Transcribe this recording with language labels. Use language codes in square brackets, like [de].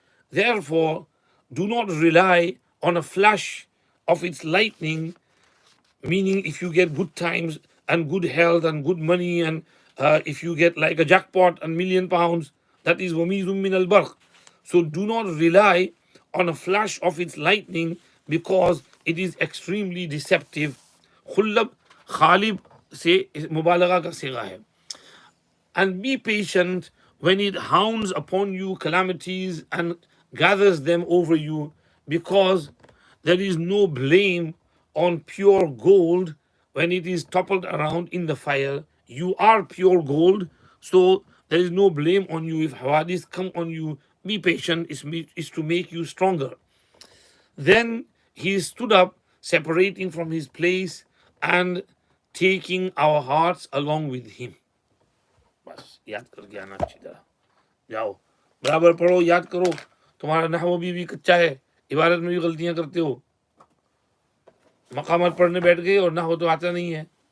[en] Therefore, do not rely on a flash of its lightning," meaning if you get good times and good health and good money, and if you get like a jackpot and £1,000,000, that is wamizum min al barq. So do not rely on a flash of its lightning, because it is extremely deceptive. [hi] Khullab Khalib से मुबालगा का सिगा है. [en] And be patient when it hounds upon you calamities and gathers them over you, because there is no blame on pure gold when it is toppled around in the fire. You are pure gold, so there is no blame on you if hawadis come on you. Be patient is to make you stronger. Then he stood up, separating from his place and taking our hearts along with him. [hi] बस याद करके आना अच्छी तरह. जाओ बराबर पढ़ो, याद करो. तुम्हारा नहव भी कच्चा है, इबारत में भी गलतियां करते हो. मकामत पढ़ने बैठ गए और नहव तो आता नहीं है.